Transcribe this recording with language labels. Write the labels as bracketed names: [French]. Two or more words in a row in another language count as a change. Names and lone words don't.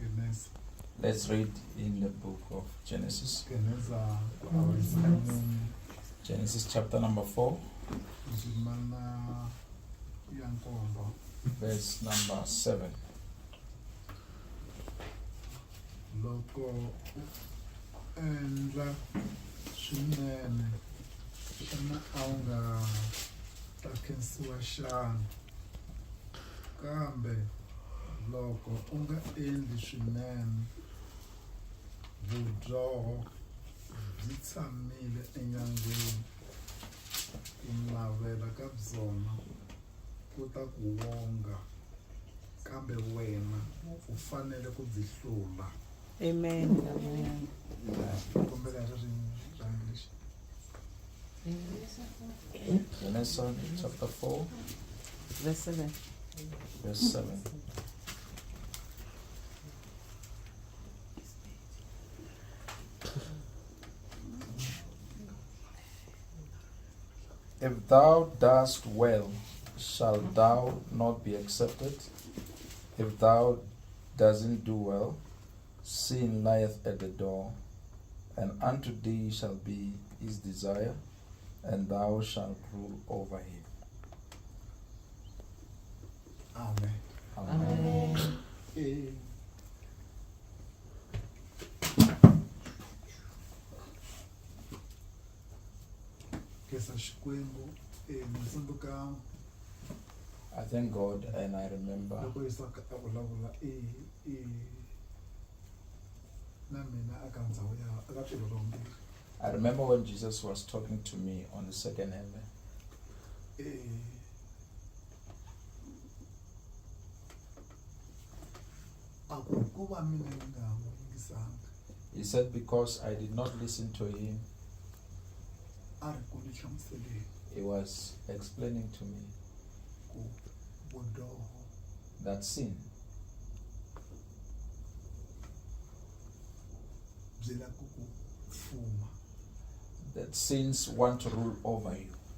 [English] Let's read in the book of Genesis. Genesis chapter number 4, verse number 7. [Tsonga] Loko endla swinene xana a wu nga ta khensiwa xana, kambe loko u nga endli swinene vudyoho byi tshamile enyangweni, ku navela ka byona ku ta ku wonga, kambe wena u fanele ku byi hlula. [English] Amen. Amen. Genesis chapter 4, Verse 7. verse 7. If thou dost well, shalt thou not be accepted? If thou doesn't do well, sin lieth at the door, and unto thee shall be his desire, and thou shalt rule over him. Amen. Amen. Amen. [Tsonga] Kesa Xikwembu ntsundzuka [English] I thank God and I remember [Tsonga] loko Isaka a vulavula na mina aka ndhawu ya aka swilo lombirhi. [English] I remember when Jesus was talking to me on the second heaven. He said, because I did not listen to him, he was explaining to me that sin that sins want to rule over you.